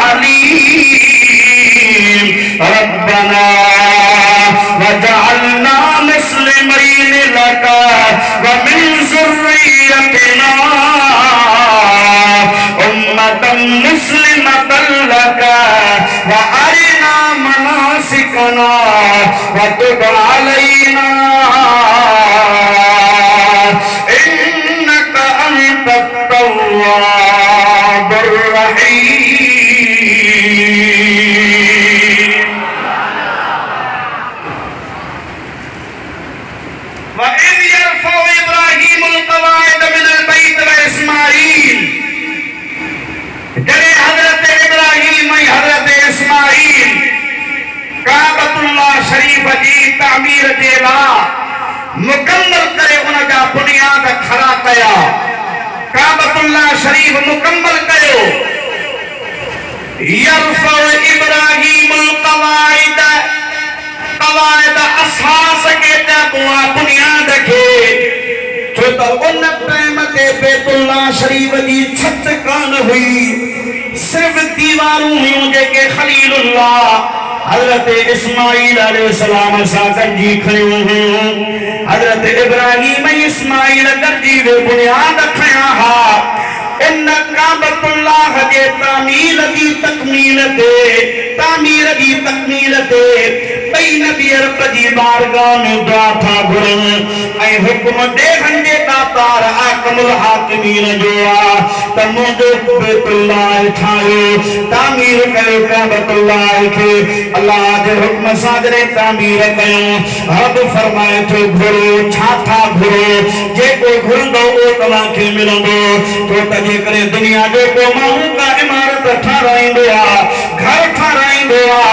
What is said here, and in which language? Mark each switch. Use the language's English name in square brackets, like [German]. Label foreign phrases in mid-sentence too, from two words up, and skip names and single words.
[Arabic] عليم ربنا واجعلنا مسلمين لك ومن ذريتنا أمة مسلمة لك وأرنا مناسكنا وتب علينا إنك أنت التواب رحيم وإذ يرفع إبراهيم القواعد من البيت وإسماعيل [Sindhi] जड़े हजरत इब्राहीम हजरत इस्माईल काबतुल्लाह शरीफ जी तामीर जेला मुकम्मल करे उन जा बुनियाद खड़ा कया काबतुल्लाह शरीफ मुकम्मल कयो [Arabic] يرفع إبراهيم القواعد [Sindhi] क़वाइद असास के बुआ बुनियाद के छो त उन टाइम ते बैतुल्लाह शरीफ जी छत कान हुई सिर्फ दीवारूं हुयूं जेके खलीलुल्लाह हजरत इस्माईल अलैहिस्सलाम सां गॾिजी खयूं हुयूं हजरत इब्राहीम इस्माईल गॾिजी वे बुनियाद खया हा इन काबतुल्लाह जे तामीर जी तकमील ते बई नबी रब जी बारगाह में दुआ था घुरन ऐ हुक्म देहन जे दातार [Arabic] أحكم الحاكمين [Sindhi] जो आ त मुंहिंजो बैतुल्लाह ठाहियो तामीर कयो काबतुल्लाह खे अल्लाह जे हुक्म सां जॾहिं तामीर कयो रब फरमाए थो घुरो छा था घुरो जेको घुरंदो उहो तव्हांखे मिलंदो छो त जेकॾहिं दुनिया जो को माण्हू का इमारत ठाराईंदो आहे घर ठाराईंदो आहे